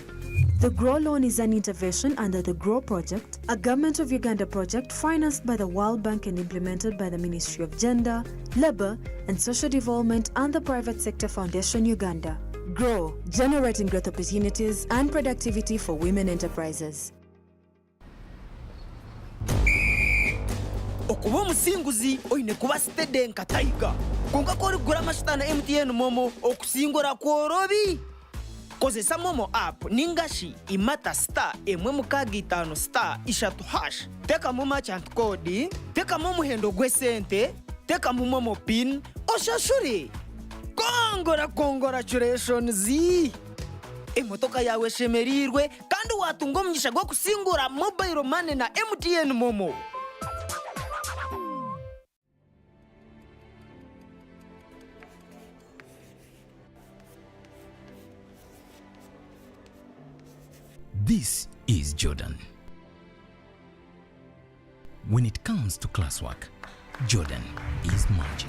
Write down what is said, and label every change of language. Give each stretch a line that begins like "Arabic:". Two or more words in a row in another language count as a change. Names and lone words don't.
English: The GROW loan is an intervention under the GROW project, a Government of Uganda project financed by the World Bank and implemented by the Ministry of Gender, Labour and Social Development and the Private Sector Foundation Uganda. GROW, generating growth opportunities and productivity for women enterprises.
Chiga: Okuba omusinguzi oyine kuba stede nka Tiger. Konka korigura amashita na MTN Momo okusingura kworobi. Kozesa Momo app ningashi imata star emwe mukaga 5 star ishatu hash. Teka mu
English: merchant code,
Chiga: teka mu muhendo gwesente, teka mu
English: Momo pin,
Chiga: oshashuri.
English: Congratulations!
Chiga: Emotoka yawe shemerirwe kandi watunga omugisha gwo kusingura
English: mobile money
Chiga: na MTN Momo.
English: This is Jordan. When it comes to classwork, Jordan is magic.